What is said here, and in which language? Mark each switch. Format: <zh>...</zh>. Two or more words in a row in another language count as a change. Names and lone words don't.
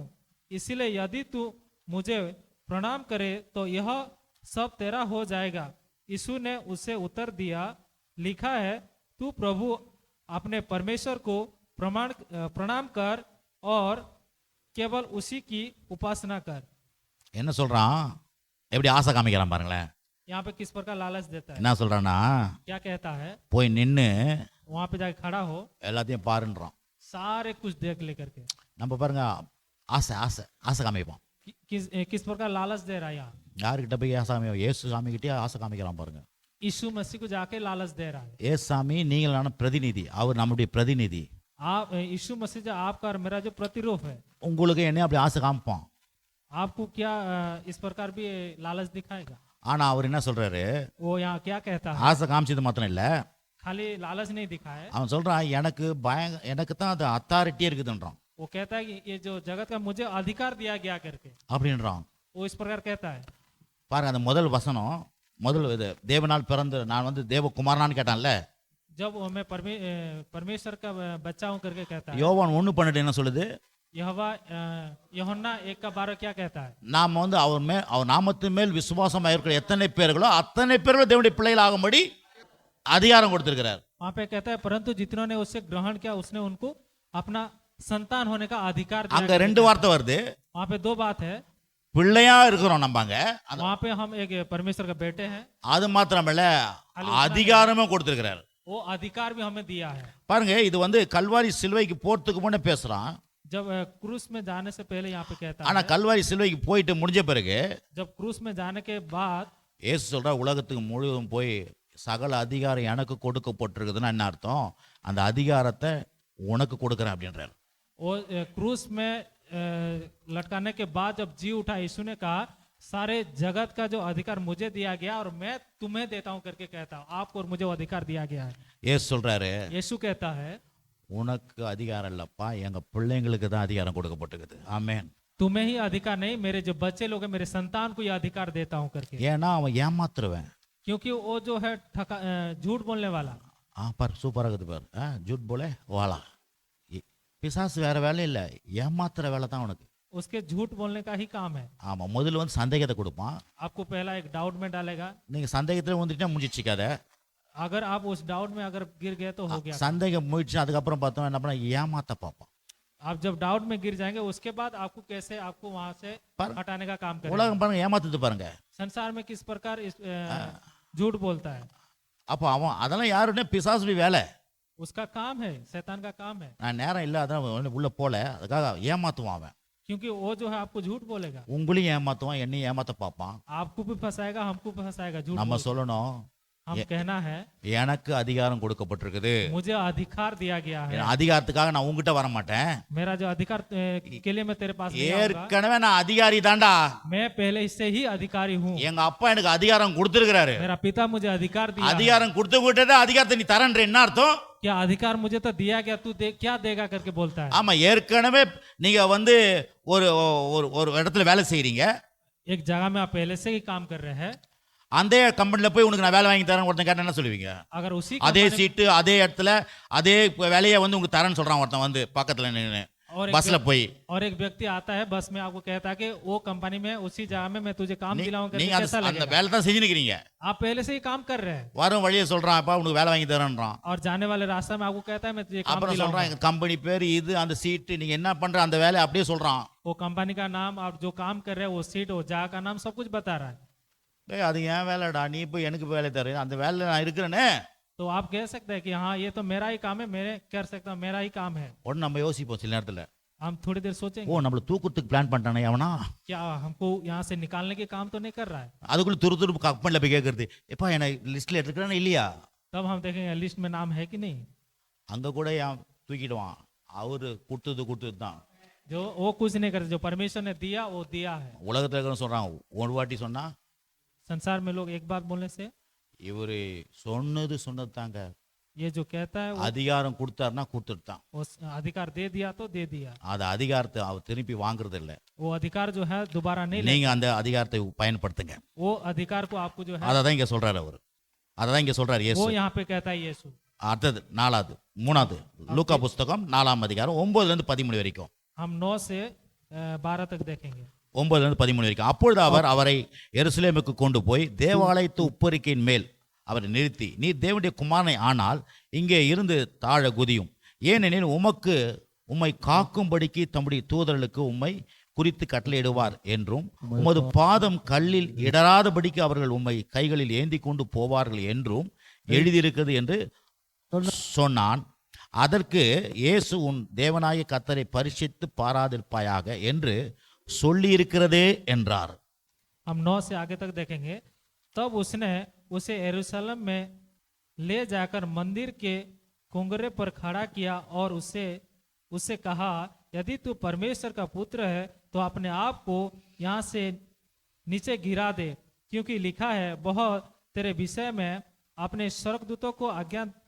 <hi>इसलिए यदि तू मुझे प्रणाम करे तो यह सब तेरा हो जाएगा। यीशु ने उसे उत्तर दिया, लिखा है, तू प्रभु अपने परमेश्वर को प्रणाम कर और केवल उसी की उपासना कर।</hi> <ta>என்ன சொல்றான்? எப்படி ஆசை காமிக்கிறான் பாருங்களேன்.</ta> <hi>यहाँ पे किस प्रकार लालच देता है।</hi> <ta>என்ன சொல்றானா,</ta> <hi>क्या कहता है?</hi> <ta>போய் நின்னு</ta> <hi>वहां पे जाके खड़ा हो,</hi> <ta>எல்லாத்தையும் பாருன்றான்.</ta> <hi>सारे कुछ देख लेकर के।</hi> <ta>நம்ம பாருங்க, ஆசை காமிப்போம்.</ta> <hi>किस प्रकार लालच दे रहा है यहाँ?</hi> <ta>யாருக்கிட்ட போய் ஆசை காமிப்போம்? இயேசு சாமி கிட்டே ஆசை காமிக்கிறான் பாருங்க.</ta> <hi>यीशु मसीह को जाके लालच दे रहा है।</hi> <ta>இயேசு சாமி நீங்களான பிரதிநிதி, அவர் நம்முடைய பிரதிநிதி.</ta> <hi>आप यीशु मसीह जो आपका और मेरा जो प्रतिरूप है,</hi> <ta>உங்களுக்கு என்ன அப்படி ஆசை காமிப்பான்.</ta> <hi>आपको क्या इस प्रकार भी लालच दिखाएगा।</hi> <ta>ஆனா அவர் என்ன சொல்றாரு?</ta> <hi>वो यहाँ क्या कहता है?</hi> <ta>ஆசை காமிச்சது மாத்திரம் இல்ல,</ta> <hi>खाली लालच नहीं दिखाए।</hi> <ta>அவன் சொல்றான், எனக்கு தான் அது அத்தாரிட்டி இருக்குதுன்றான்.</ta> <hi>वो कहता है कि ये जो जगत का मुझे अधिकार दिया गया करके</hi> <ta>அப்படின்றான்.</ta> <hi>वो इस प्रकार कहता है।</hi> <ta>பாருங்க, அந்த முதல் வசனம், முதல் இது தேவனால் பிறந்த நான் வந்து தேவகுமாரனான்னு கேட்டான்ல,</ta> <hi>जब मैं परमेश्वर का बच्चा हूं करके कहता है।</hi> <ta>யோவான் 1:12 என்ன சொல்லுது?</ta> <hi>யோहन्ना 1:12 क्या कहता है?</hi> <ta>நாம வந்து அவர் நாமத்தின் மேல் விசுவாசமா இருக்கிற எத்தனை பேர்களோ அத்தனை பேர்களும் தேவனுடைய பிள்ளைகள் ஆகும்படி அதிகாரம் கொடுத்திருக்கிறார்.</ta> <hi>वहां पे कहता है परंतु जितनों ने उससे ग्रहण किया उसने उनको अपना संतान होने का अधिकार दिया।</hi> <ta>அங்க ரெண்டு வார்த்தை வருது.</ta> <hi>वहां पे दो बात है,</hi> <ta>பிள்ளையா இருக்கிறோம் நம்ம அங்க.</ta> <hi>वहां पे हम एक परमेश्वर का बेटे हैं,</hi> <ta>அது மாத்திரமல்ல அதிகாரமும் கொடுத்திருக்கிறார்.</ta> <hi>वो अधिकार भी हमें दिया है।</hi> <ta>பாருங்க, இது வந்து கல்வாரி சிலுவைக்கு போறதுக்கு முன்னே பேசுறான்.</ta> <hi>जब क्रूस में जाने से पहले यहाँ पे कहता</hi> <ta>ஆனா</ta> <hi>है,</hi> <ta>கல்வாரி சிலுவைக்கு போயிட்டு முடிஞ்ச பிறகு</ta> <hi>जब क्रूस में जाने के बाद</hi> <ta>இயேசு சொல்ற உலகத்துக்கு முழுவதும் போய் சகல அதிகாரம் எனக்கு கொடுக்கப்பட்டிருக்குதுன்னா என்ன அர்த்தம்? அந்த அதிகாரத்தை உனக்கு கொடுக்குறேன் அப்படின்றார்.</ta> <hi>वो क्रूस में लटकाने के बाद जब जी उठा, यीशु ने कहा सारे जगत का जो अधिकार मुझे दिया गया और मैं तुम्हें देता हूं करके कहता हूं, आपको और मुझे वो अधिकार दिया गया है।</hi> <ta>இயேசு சொல்றாரு,</ta> <hi>यीशु कहता है</hi> <ta>உனக்கு அதிகாரம் இல்லப்பா, எங்க பிள்ளைங்களுக்கு தான் அதிகாரம் கொடுக்கப்பட்டிருக்குது. ஆமென்.</ta> <hi>तुम्हें ही अधिकार नहीं, मेरे जो बच्चे लोग हैं मेरे संतान को ये अधिकार देता हूं करके,</hi> <ta>ஏன்னா அவன் ஏமாத்துருவேன்.</ta> <hi>क्योंकि वो जो है झूठ बोलने वाला।</hi> <ta>பார் சூப்பராக இருக்குது பார். ஜூட் போல வாழா. பிசாசு வேற வேலை இல்லை, ஏமாத்துற வேலை தான் உனக்கு.</ta> <hi>उसके झूठ बोलने का ही काम है।</hi> <ta>ஆமா, முதல்ல வந்து சந்தேகத்தை கொடுப்பான்.</ta> <hi>आपको पहला एक डाउट में डालेगा,</hi> <ta>நீங்க சந்தேகத்துல வந்துட்டா முடிச்சிக்காத.</ta> <hi>अगर आप उस डाउट में अगर गिर गए तो हो गया।</hi> <ta>சந்தேகம் முடிச்சு அதுக்கப்புறம் பார்த்தோம் என்ன பண்ண, ஏமாத்த பார்ப்பான்.</ta> <hi>आप जब डाउट में गिर जाएंगे उसके बाद आपको कैसे आपको वहां से पर- हटाने का काम करेगा।</hi> <ta>உலகம் பாருங்க ஏமாத்துது பாருங்க.</ta> <hi>संसार में किस प्रकार झूठ बोलता है,</hi> <ta>அப்போ அவன் அதெல்லாம் யாருன்னே பிசாசுடைய வேலை.</ta> <hi>उसका काम है, शैतान का काम है,</hi> <ta>நான் நேரம் இல்லை அதான் உள்ள போல, அதுக்காக ஏமாத்துவான் அவன்.</ta> <hi>क्योंकि वो जो है आपको झूठ बोलेगा,</hi> <ta>உங்களையும் ஏமாத்துவான், என்னையும் ஏமாத்த பார்ப்பான்.</ta> <hi>आपको भी फंसाएगा, हमको भी फंसाएगा। झूठ</hi> <ta>நம்ம</ta> <hi>बोल-</hi> <ta>சொல்லணும்,</ta> <hi>हम कहना है</hi> <ta>எனக்கு அதிகாரம் கொடுக்கப்பட்டிருக்குது.</ta> <hi>मुझे अधिकार दिया गया है।</hi> <ta>அதிகாரத்துக்காக நான் உங்ககிட்ட வர மாட்டேன்.</ta> <hi>मेरा जो अधिकार के लिए मैं तेरे पास नहीं आऊंगा।</hi> <ta>ஏற்கனவே நான் அதிகாரி தான்டா.</ta> <hi>मैं पहले इससे ही अधिकारी हूँ।</hi> <ta>எங்க அப்பா எனக்கு அதிகாரம் கொடுத்திருக்கிறாரு.</ta> <hi>मेरा पिता मुझे अधिकार दिया है।</hi> <ta>அதிகாரம் கொடுத்து விட்டது, அதிகாரத்தை நீ தரன்ற என்ன அர்த்தம்?</ta> <hi>क्या अधिकार मुझे तो दिया गया, तू दे क्या देगा करके बोलता है।</hi> <ta>ஆமா, ஏற்கனவே நீங்க வந்து ஒரு ஒரு ஒரு இடத்துல வேலை செய்றீங்க.</ta> <hi>एक जगह में आप पहले से ही काम कर रहे हैं,</hi> <ta>அந்த கம்பெனில போய் உனக்கு நான் வேலை வாங்கி தரேன் ஒருத்தன் கேட்டா என்ன சொல்லுவீங்க?</ta> <hi>अगर उसी</hi> <ta>அதே</ta> <hi>कंपनी-</hi> <ta>சீட்டு அதே இடத்துல அதே வேலையை வந்து உங்களுக்கு தரேன்னு சொல்றான் ஒருத்தன் வந்து பக்கத்துல நின்னு</ta> <hi>और एक</hi> <ta>பஸ்ல போய்.</ta> <hi>और एक व्यक्ति आता है बस में, आपको कहता है कि वो कंपनी में उसी जगह में मैं तुझे काम दिलाऊं करके,</hi> <ta>நீங்க</ta> <hi>कैसा</hi> <ta>அந்த</ta> <hi>लगेगा?</hi> <ta>வேலை தான் செஞ்சு நிக்கிறீங்க.</ta> <hi>आप पहले से ही काम कर रहे हैं</hi> <ta>வரும் வழியை சொல்றான், அப்பா உனக்கு வேலை வாங்கி தரேன்றான்.</ta> <hi>और जाने वाले रास्ते में आपको कहता है मैं तुझे काम</hi> <ta>அப்புறம்</ta> <hi>दिलाऊंगा।</hi> <ta>சொல்றான் எங்க கம்பெனி பேர் இது, அந்த சீட்டு, நீங்க என்ன பண்ற அந்த வேலையை அப்படியே சொல்றான்.</ta> <hi>वो कंपनी का नाम, आप जो काम कर रहे हैं, वो सीट, वो जगह का नाम, सब कुछ बता रहा है।</hi> <ta>டேய் அது ஏன் வேலைடா, நீ போய் எனக்கு வேலை தர, அந்த வேலையில நான் இருக்கிறேனே.</ta> <hi>तो आप कह सकते हैं कि हाँ ये तो मेरा ही काम है, मेरे कर सकता हूँ, मेरा ही काम है।</hi> <ta>உடனே நம்ம யோசிப்போம் சில நேரத்துல,</ta> <hi>हम थोड़ी देर सोचेंगे</hi> <ta>ஓ நம்மள தூக்குறதுக்கு பிளான் பண்ணிட்டானே அவனா.</ta> <hi>क्या हमको यहाँ से निकालने के काम तो नहीं कर रहा है।</hi> <ta>அதுக்குள்ள துரு கம்பெனில போய் கேட்கறது, எப்பா என்ன லிஸ்ட்ல எடுத்துக்கிறானே இல்லையா?</ta> <hi>तब हम देखेंगे लिस्ट में नाम है कि नहीं।</hi> <ta>அங்க கூட ஏன் தூக்கிடுவான், அவரு கொடுத்தது தான்.</ta> <hi>जो वो कुछ नहीं करते, जो परमेश्वर ने दिया वो दिया है।</hi> <ta>உலகத்துல இருக்கிற சொல்றான், ஒரு வாட்டி சொன்னா</ta> <hi>संसार में लोग एक बात बोलने से,</hi> <ta>இவரு சொன்னது தாங்க,</ta> <hi>ये जो कहता है वो</hi> <ta>அதிகாரம் கொடுத்தாருன்னா கொடுத்துட்டான்.</ta> <hi>उस अधिकार दे दिया तो दे दिया।</hi> <ta>அது அதிகாரத்தை அவர் திருப்பி வாங்குறது இல்ல.</ta> <hi>वो अधिकार जो है दोबारा नहीं ले,</hi> <ta>நீங்க அந்த அதிகாரத்தை பயன்படுத்துங்க.</ta> <hi>वो अधिकार को आपको जो है</hi> <ta>அததான் இங்க சொல்றாரு அவர், அததான் இங்க சொல்றாரு</ta> <hi>वो</hi> <ta>இயேசு.</ta> <hi>यहाँ पे कहता है यीशु।</hi> <ta>அடுத்தது 3வது லூக்கா புஸ்தகம் 4ஆம் அதிகாரம் 9ல இருந்து 13 வரைக்கும்.</ta> <hi>हम 9 से 12 तक देखेंगे।</hi> <ta>9ல இருந்து 13 வரைக்கும். அப்பொழுது அவர் அவரை எருசலேமுக்கு கொண்டு போய் தேவாலயத்து உப்பரிக்கையின் மேல் அவரை நிறுத்தி, நீ தேவனுடைய குமாரனை ஆனால் இங்கே இருந்து தாழ குதியும், ஏனெனில் உம்மை காக்கும்படிக்கு தம்முடைய தூதர்களுக்கு உம்மை குறித்து கட்டளையிடுவார் என்றும், உமது பாதம் கல்லில் இடராதபடிக்கு அவர்கள் உம்மை கைகளில் ஏந்தி கொண்டு போவார்கள் என்றும் எழுதியிருக்கிறது என்று சொன்னான். அதற்கு இயேசு, உன் தேவனாய கர்த்தரை பரிசித்து பாராதிருப்பாயாக என்று சொல்லியிருக்கிறதே என்றார்.</ta> <hi>हम 9 से आगे तक देखेंगे। तब उसने उसे यरूशलेम में ले जाकर मंदिर के कुंगरे पर खड़ा किया और उससे कहा, यदि तू परमेश्वर का पुत्र है तो अपने आप को यहाँ से नीचे गिरा दे, क्योंकि लिखा है वह तेरे विषय में अपने स्वर्गदूतों को आज्ञा</hi>